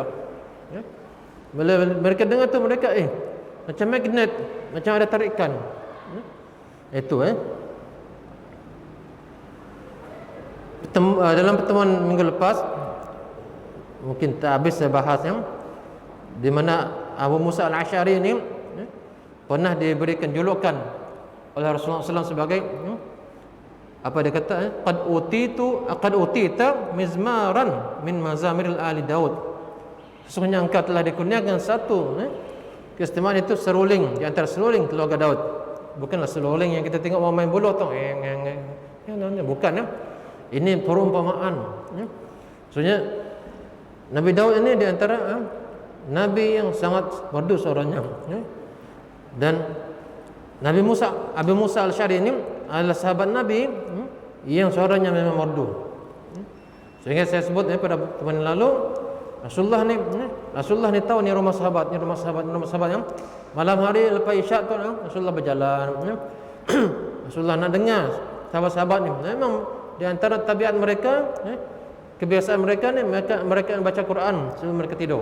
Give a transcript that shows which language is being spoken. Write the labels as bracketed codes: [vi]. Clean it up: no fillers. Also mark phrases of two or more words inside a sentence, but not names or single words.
[ms] Bila mereka dengar tu mereka macam magnet, macam ada tarikan. Itu dalam pertemuan minggu lepas mungkin tak habis saya bahas di mana Abu Musa Al-Asy'ari ini pernah diberikan julukan oleh Rasulullah SAW sebagai apa dia kata [ar] قد أوتيت مزمارا من مزامير آل داود. [ms] Sesungguhnya engkau telah dikurniakan satu keistimewaan, itu seruling di antara seruling keluarga Daud. Bukanlah seruling yang kita tengok orang main bola tu. Bukan. Ini perumpamaan. Maksudnya Nabi Daud ini di antara nabi yang sangat merdu suaranya. Dan Nabi Musa, Abu Musa Al-Asy'ari ini adalah sahabat Nabi yang suaranya memang merdu. Sehingga saya sebut pada pertemuan lalu, Rasulullah ni tahu ni rumah sahabat yang malam hari lepas isyak tu Rasulullah berjalan. Rasulullah nak dengar sahabat-sahabat ni. Memang di antara tabiat mereka, kebiasaan mereka ni mereka baca Quran sebelum mereka tidur.